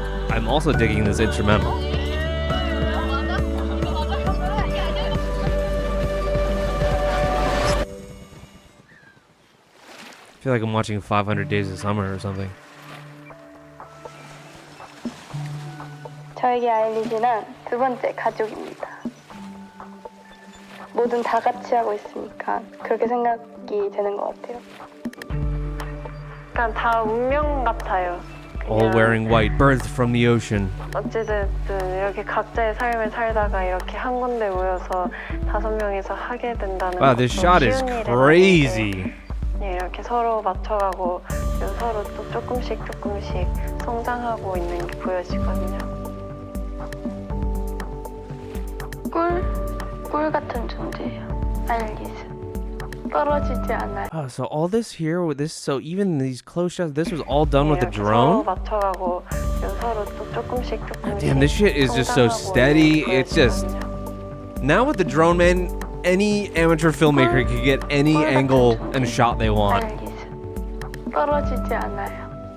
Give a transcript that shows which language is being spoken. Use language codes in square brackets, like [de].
[en] I'm also digging this instrumental. I feel like I'm watching 500 Days of Summer or something. [ko] 저에게 아일릿은 두 번째 가족입니다. 뭐든 다 같이 하고 있으니까 그렇게 생각이 되는 것 같아요. 그냥 다 운명 같아요. [en] All wearing white, birthed from the ocean. [ko] 어찌됐든 이렇게 각자의 삶을 살다가 이렇게 한 군데 모여서 5명이서 하게 된다는 [en] Wow, this shot is crazy. [ko] 네, 이렇게 서로 맞춰가고 서로 또 조금씩 성장하고 있는 게 보여지거든요. 꿀 같은 존재예요. 아일릿은 떨어지지 않아요. [en] Oh, so all this here with this, so even these close shots, this was all done with the [ko] 이렇게 [en] drone? [ko] 서로 맞춰가고 서로 또 조금씩 [en] Damn, this shit is just so steady. It's just now with the drone, man, any amateur filmmaker can get any angle and shot they want. [ko] 아일릿은 떨어지지 않아요.